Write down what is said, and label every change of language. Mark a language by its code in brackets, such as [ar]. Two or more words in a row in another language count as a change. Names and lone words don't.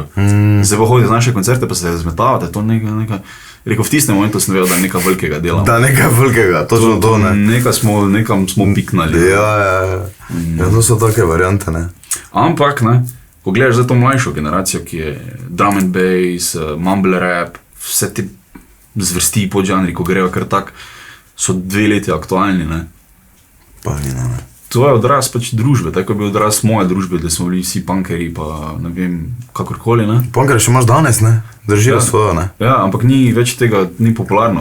[sl] Zdaj pa hoditi na naše koncerte, pa se razmetavate, to neka... Rekel, v tistem momentu sem vedel, da nekaj velikega delamo. Da, nekaj velikega, točno to, ne. Nekam smo piknali. Ja, to so take variante, ne. Ampak, ne, ko gledaš zdaj to mlajšo generacijo, ki je [en] drum and bass, mumble rap, [sl] vse te zvrsti podžanri, ko grejo kar tak, so 2 leti aktualni, ne. Pa ni, ne. To je odraz pač družbe, tako je bil odraz moje družbe, da smo bili vsi punkeri, pa ne vem, kakorkoli, ne. Punkeri še imaš danes, ne, držijo svojo, ne. Ja, ampak ni več tega, ni popularno.